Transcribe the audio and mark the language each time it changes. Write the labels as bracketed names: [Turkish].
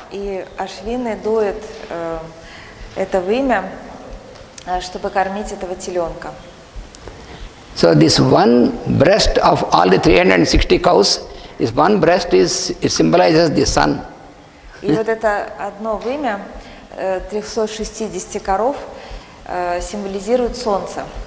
[Russian] И ашвины доят это вымя, чтобы кормить этого теленка. [English] So this one breast of all the 360 cows, this one breast it symbolizes the sun. [Russian] И вот это одно вымя 360 коров символизирует солнце.